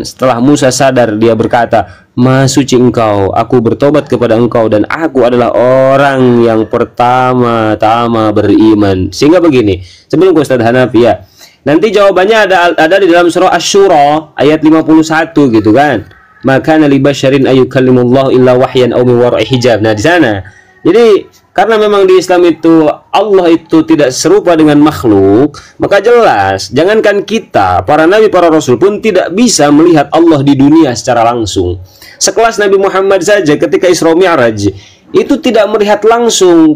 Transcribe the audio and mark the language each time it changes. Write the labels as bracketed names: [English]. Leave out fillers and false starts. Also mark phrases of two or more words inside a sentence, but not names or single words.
[Indonesian] Setelah Musa sadar, dia berkata, Maha suci engkau, aku bertobat kepada engkau, dan aku adalah orang yang pertama-tama beriman. Sehingga begini, sebelum ke Ustadz Hanafi ya, nanti jawabannya ada di dalam surah Asy-Syura ayat 51 gitu kan. [Arabic] ما كان لبشر أن يكلمه الله إلا وحيا أو من وراء حجاب. [Indonesian] Nah di sana, jadi karena memang di Islam itu Allah itu tidak serupa dengan makhluk, maka jelas jangankan kita, para nabi, para rasul pun tidak bisa melihat Allah di dunia secara langsung. Sekelas Nabi Muhammad saja ketika Isra Mi'raj itu tidak melihat langsung.